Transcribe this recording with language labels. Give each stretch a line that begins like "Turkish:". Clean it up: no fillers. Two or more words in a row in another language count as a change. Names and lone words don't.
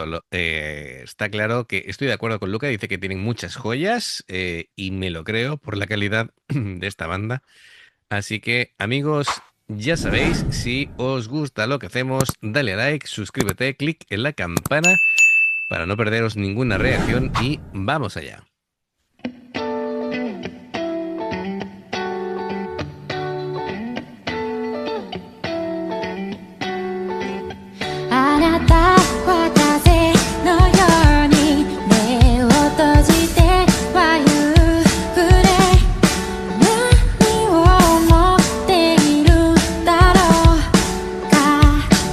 Spanish: Está claro que estoy de acuerdo con Luca, dice que tienen muchas joyas y me lo creo por la calidad de esta banda. Así que, amigos, ya sabéis, si os gusta lo que hacemos, dale a like, suscríbete, clic en la campana para no perderos ninguna reacción y vamos allá.
Japanese: あなたは風のように目を閉じてはゆっくり何を思っているだろうか、